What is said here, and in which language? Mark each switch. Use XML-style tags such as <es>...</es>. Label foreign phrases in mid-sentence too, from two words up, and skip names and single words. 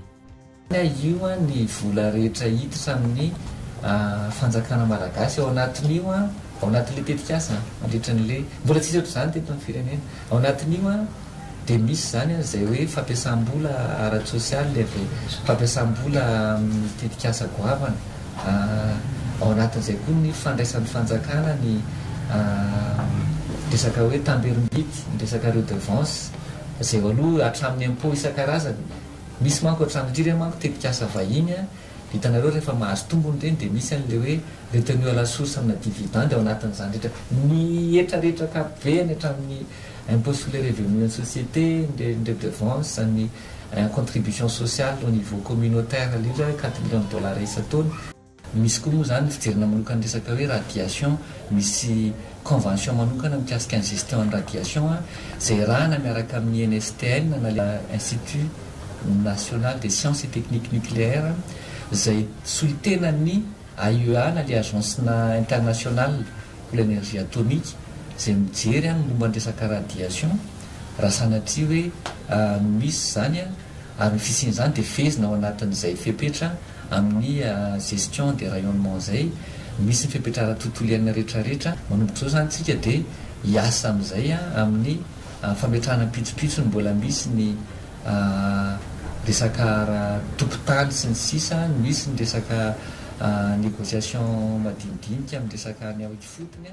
<mg>io ny vola rehetra hiditra amin'ny fanjakana malagasy ao anatin'io ao anatin'le tetikasa mandritran'le mbola tsisy oatra zany teto amin'ny firenena ao anatin'io dia misy zany izay hoe fampiasam-bola ara-tsosialy le fampiasam-bola tetikasa goavana ao anatin'izay koa ny fandraisan'ny fanjakana ny resaka hoe tamberim-bity ny resaka redevance izay aloha hatramin'ny impôt isan-karazany misy manko hatramin'indrindra manko tetikasa vahiny hitanareo rehefa mahazo tombony reny dia misy an'le hoe</mg> <fr>retenu à la source</fr> <mg>amina dividende ao anatin'izany rehetra ny etrarehetra kapeny hatramin'ny</mg> <fr>impôt sur les revenus en société</fr> <mg>ny redevance ny</mg> <fr>contribution sociale au niveau communautaire</fr> <mg>lira 4</mg> <fr>millions de dollars</fr> <mg>isan-taona misy koa moa zany fijerena manokana resaka hoe radiation misy convention manokana mikasika ny gestion ny radiation izay rahana miaraka amin'ny NSTN na</mg> <fr>Institut national des sciences et techniques nucléaires</fr> <mg>izay solitenany AIEA na le</mg> <fr>agence internationale pour l'énergie atomique</fr> <mg>izay mijery momba ny resaka radiation raha sanatria hoe misy zany ary ny fisian'izany dia fezina ao anatin'izay fepetra amin'ny</mg> <fr>gestion des rayonnements</fr> <mg>zay misy ny fepetra ara-tontolo iainana rehetrarehetra manomboka zao zany tsika dia hiasa amin'izay amin'ny fametrahana pitsopitso ny mbola misy ny resaka tokotany sy ny sisa misy ny resaka négociation madinidinika amin'ny resaka ny aoky fotony</mg>